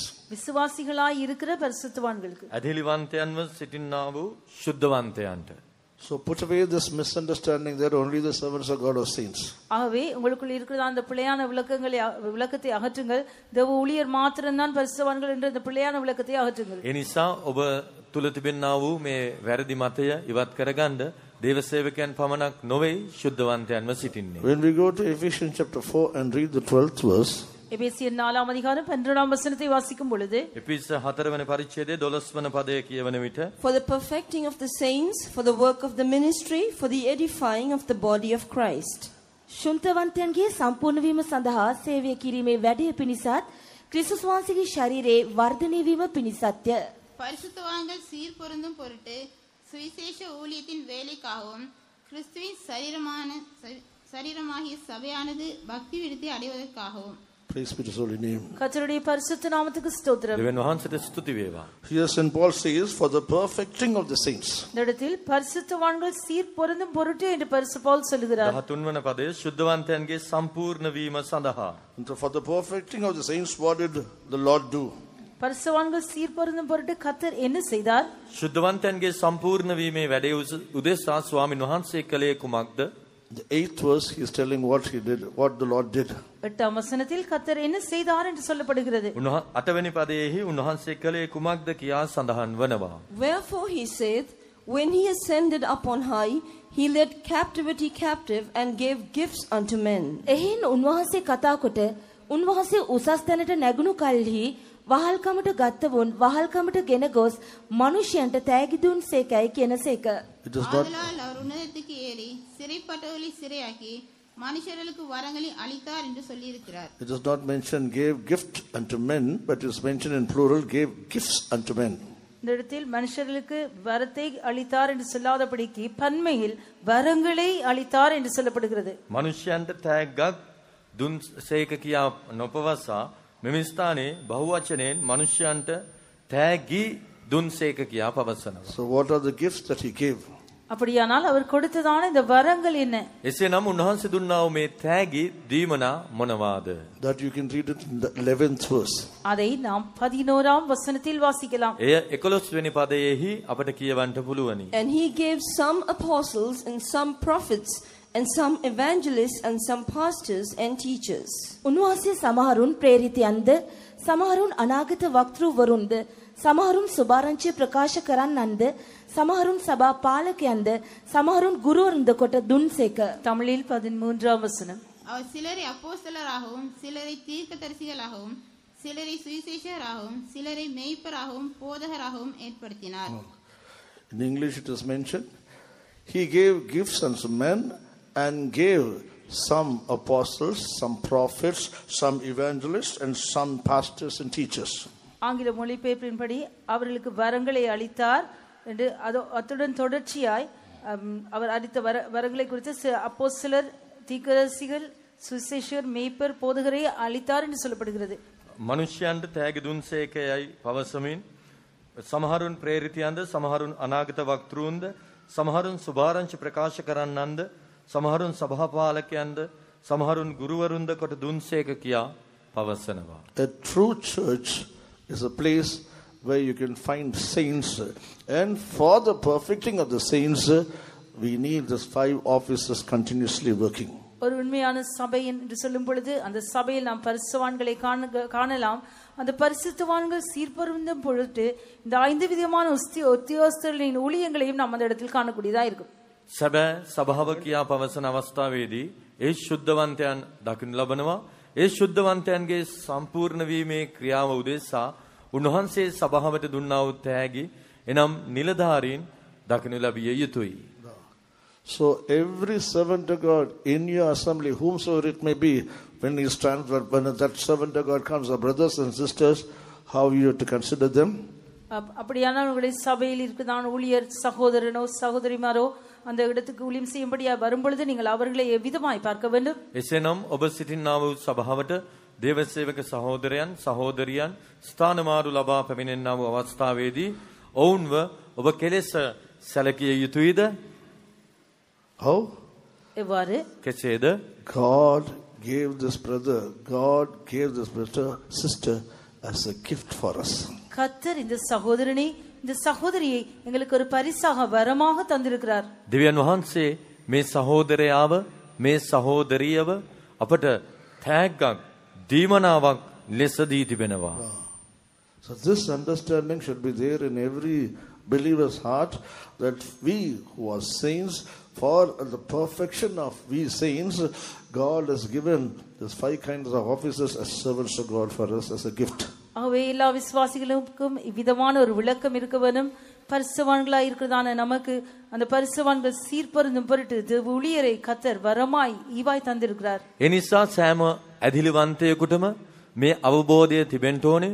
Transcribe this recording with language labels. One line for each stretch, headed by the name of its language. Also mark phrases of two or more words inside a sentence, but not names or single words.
Tamil: விசுவாசிகளாய் இருக்கிற பரிசுத்தவான்களுக்கு.
Sinhala: අධිලිවන්තයන්ව සිටින්නා වූ ශුද්ධවන්තයන්ට.
English: So put away this misunderstanding that only the servants of God are saints.
Tamil: ஆகவே உங்களுக்குள் இருக்கிற அந்த பிழையான விளக்கத்தை அகற்றுங்கள். தேவ ஊழியர் மாத்திரம்தான் பரிசுத்தவான்கள் என்ற அந்த பிழையான விளக்கத்தை அகற்றுங்கள்.
Sinhala: ඒ නිසා ඔබ තුල තිබෙනා වූ මේ වැරදි මතය ඉවත් කරගන්න දේව සේවකයන් පමණක් නොවේ ශුද්ධවන්තයන්ව සිටින්නේ.
English: When we go to Ephesians chapter 4 and read the 12th verse,
Tamil: எபேசியர் 4 அதிகாரம் 12 வசனத்தை வாசிக்கும் பொழுது,
Sinhala: එපිස 4 වෙනි පරිච්ඡේදයේ 12 වන පදය කියවන විට,
English: For the perfecting of the saints, for the work of the ministry, for the edifying of the body of Christ.
Sinhala: ශුන්තවන්තයන්ගේ සම්පූර්ණ වීම සඳහා සේවය කිරීමේ වැඩය පිණිසත් ක්‍රිස්තුස් වහන්සේගේ ශරීරයේ වර්ධනය වීම පිණිසත්ය.
Tamil: பரிசுத்தவான்கள் சீர் பொருந்தும் பொருட்டு சுவிசேஷ ஊழியத்தின் வேலைக்காகவும் கிறிஸ்துவின் சரீரமாகிய சபையானது பக்தி விருத்தி அடைவதற்காகவும்.
English: praise be to His holy name.
Tamil: கர்த்தருடைய பரிசுத்த நாமத்துக்கு ஸ்தோத்திரம்.
Sinhala: දෙවියන් වහන්සේට ස්තුති වේවා.
English: Here St. Paul says, for the perfecting of the saints.
Tamil: இந்த இடத்தில் பரிசுத்தவான்கள் சீர் பொருந்தும் பொருட்டு என்று பரிசுத்த பவுல் சொல்கிறார்.
Sinhala: 13 වන පදයේ ශුද්ධවන්තයන්ගේ සම්පූර්ණ වීම සඳහා.
English: And so for the perfecting of the saints, what did the Lord do?
Tamil: பரிசுத்தவான்கள் சீர் பொருந்தும் பொருட்டு கர்த்தர் என்ன செய்தார்?
Sinhala: ශුද්ධවන්තයන්ගේ සම්පූර්ණ වීමේ වැඩේ උදෙසා ස්වාමින් වහන්සේ කළේ කුමක්ද?
English: The 8th verse, he is telling what he did, what the Lord did.
Tamil: 8 வசனத்தில் கர்த்தர் என்ன செய்தார் என்று சொல்லப்படுகிறது.
Sinhala: 8 වෙනි පදයේහි උන්වහන්සේ කළේ කුමක්ද කියා සඳහන් වනවා.
English: Wherefore he saith, when he ascended up on high, he led captivity captive and gave gifts unto men.
Sinhala: එහින් උන්වහන්සේ කතා කොට උන්වහන්සේ උසස් තැනට නැගුණු කල්හි වහල්කමට ගත්තවුන් වහල්කමට ගෙන ගොස් මනුෂ්‍යයන්ට තෑගි දුන් සේකයි කියනසේක.
Tamil: ஆதலால் அவர் உன்னதத்துக்கு ஏறி சிறைப்பட்டவர்களை சிறையாக்கி மனுஷர்களுக்கு வரங்களை அளித்தார் என்று சொல்லியிருக்கிறார்.
English: It is not mentioned gave gift unto men, but it is mentioned in plural, gave gifts unto men.
Tamil: இந்த இடத்தில் மனுஷர்களுக்கு வரத்தை அளித்தார் என்று சொல்லாதபடிக்கு பன்மையில் வரங்களை அளித்தார் என்று சொல்லப்படுகிறது.
Sinhala: මනුෂ්‍යයන්ට තෑග්ගක් දුන් සේක කියා නොපවසා මෙම ස්ථානයේ බහුවචනයෙන් මනුෂ්‍යයන්ට තෑගි දුන් සේක කියා පවසනවා.
English: So what are the gifts that he gave?
Tamil: அப்படியானால் அவர் கொடுத்ததான இந்த வரங்கள் என்ன?
Sinhala: එසේනම් උන්වහන්සේ දුන්නා වූ මේ තෑගි දීමනා මොනවාද?
English: That you can read it in the 11th verse.
Tamil: அதை நாம் 11ஆம் வசனத்தில் வாசிக்கலாம்.
Sinhala: එය 11 වෙනි පදයේහි අපට කියවන්න පුළුවනි.
English: And he gave some apostles and some prophets and some evangelists and some pastors and teachers.
Sinhala: උන්වහන්සේ සමහරුන් ප්‍රේරිතයන්ද සමහරුන් අනාගත වක්තෘවරුන්ද සමහරුන් සුභාරංචිය ප්‍රකාශ කරන්නන්ද සමහරුන් සභා පාලකයන්ද සමහරුන් ගුරුවරුන්ද කොට දුන්සේක.
Tamil: தமிழில் 13ஆம் வசனம். அவர் சிலரை அப்போஸ்தலராகவும் சிலரை தீர்க்கதரிசிகளாகவும் சிலரை சுவிசேஷகராகவும் சிலரை மேய்ப்பராகவும் போதகராகவும் ஏற்படுத்தினார்.
English: In English it is mentioned, he gave gifts unto men and gave some apostles, some prophets, some evangelists, and some pastors and teachers.
Tamil: ஆங்கில மொழிபெயர்ப்பின்படி அவர்களுக்கு வரங்களை அளித்தார் என்று அத்துடன் தொடர்ச்சியாய் அவர் அளித்த வரங்களை குறித்து அப்போஸ்தலர், தீர்க்கதரிசிகள், சுவிசேஷகர், மேய்ப்பர், போதகரை அளித்தார் என்று சொல்லப்படுகிறது.
Sinhala: මනුෂ්‍යයන්ට තෑගි දුන් සේකයයි පවසමින් සමහරුන් ප්‍රේරිතයන්ද සමහරුන් අනාගත වක්තෘන්ද සමහරුන් සුභාරංචි ප්‍රකාශ කරන්නන්ද සමහරුන් සභාපාලකයන්ද සමහරුන් ගුරුවරුන්ද කොට දුන් සේක කියා පවසනවා.
English: A true church is a place where you can find saints, and for the perfecting of the saints we need these 5 offices continuously working.
Tamil: ஒரு உண்மையான சபை என்று சொல்லும் பொழுது அந்த சபையில் நாம் பரிசுத்தவான்களை காணலாம். அந்த பரிசுத்தவான்கள் சீர்பொருந்தும் பொழுது இந்த 5 விதமான உத்தியோகஸ்தர்களின் ஊழியங்களையும் நாம் அந்த இடத்தில் காணக்கூடியதா இருக்கும்.
Sinhala: සැබෑ සභාව කියා පවසන අවස්ථාවේදී ඒ ශුද්ධවන්තයන් දකින්න ලබනවා. ඒ ශුද්ධවන්තයන්ගේ සම්පූර්ණ වීමේ ක්‍රියාව උදෙසා උන්වහන්සේ සභාවට දුන්නා වූ තෑගි එනම් නිලධාරීන් දකින්න ලැබිය යුතුයි.
English: So every servant of God in your assembly, whomsoever it may be, when he stands, when that servant of God comes, our brothers and sisters, how you have to consider them?
Tamil: அப்படியான உங்களுடைய சபையில் இருக்குதான ஊழியர் சகோதரனோ சகோதரிமாரோ அந்த இடத்துக்கு ஊழியம் செய்யும்படியா வரும்பொழுது நீங்கள் அவர்களை எவ்விதமாய் பார்க்க வேண்டும்?
Sinhala: එසේනම් ඔබ සිටින්නා වූ සභාවට දේව සේවක සහෝදරයන් සහෝදරියන් ස්ථානමාරු ලබා පැමිණෙන්නා වූ අවස්ථාවේදී ඔවුන්ව ඔබ කෙලෙස සැලකිය යුතුයිද?
English: How?
Tamil: எவ்வாறு?
Sinhala: කෙසේද?
English: God gave this brother, God gave this sister as a gift for us.
Tamil: கர்த்தர் இந்த சகோதரனை இந்த சகோதரியை எங்களுக்கு ஒரு பரிசாக வரமாக தந்திருக்கிறார்.
Sinhala: දෙවියන් වහන්සේ මේ සහෝදරයාව මේ සහෝදරියව අපට තෑග්ගක් දීමනාවක් ලෙස දී තිබෙනවා.
English: So this understanding should be there in every believer's heart, that we who are saints, for the perfection of we saints, God has given these 5 kinds of offices as servants of God for us as a gift.
Tamil: ஆகவே எல்லா விசுவாசிகளுக்கும் இவ்விதமான ஒரு விளக்கம் இருக்க வேண்டும். பரிசுத்தவான்களாய் இருக்கிறதான நமக்கு அந்த பரிசுத்தவான்கள் சீர்பொருந்தும் பொருட்டு ஊழியரை கர்த்தர் வரமாய் ஈவாய் தந்திருக்கிறார்.
Sinhala: එනිසා සෑම ඇදිලිවන්තයෙකුටම මේ අවබෝධය තිබෙන්න ඕනේ.